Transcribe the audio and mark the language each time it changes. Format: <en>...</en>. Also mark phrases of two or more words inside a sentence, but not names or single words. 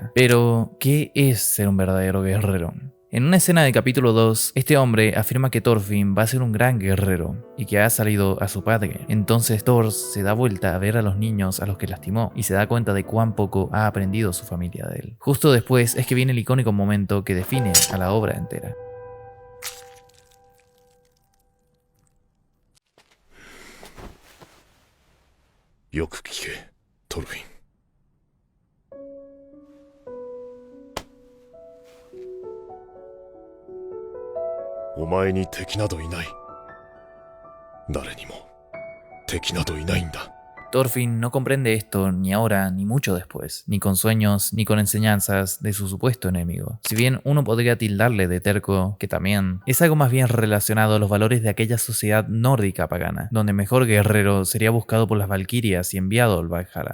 <es>Pero, ¿qué es ser un verdadero guerrero? En una escena del capítulo 2, este hombre afirma que Thorfinn va a ser un gran guerrero y que ha salido a su padre. Entonces Thor se da vuelta a ver a los niños a los que lastimó y se da cuenta de cuán poco ha aprendido su familia de él. Justo después es que viene el icónico momento que define a la obra entera.</es> <ja>よく聞け, Thorfinn. お前に敵などいない。誰にも敵などいないんだ。</ja> <es>Thorfinn no comprende esto ni ahora ni mucho después, ni con sueños ni con enseñanzas de su supuesto enemigo. Si bien uno podría tildarle de terco, que también, es algo más bien relacionado a los valores de aquella sociedad nórdica pagana, donde el mejor guerrero sería buscado por las valquirias y enviado al Valhalla.</es>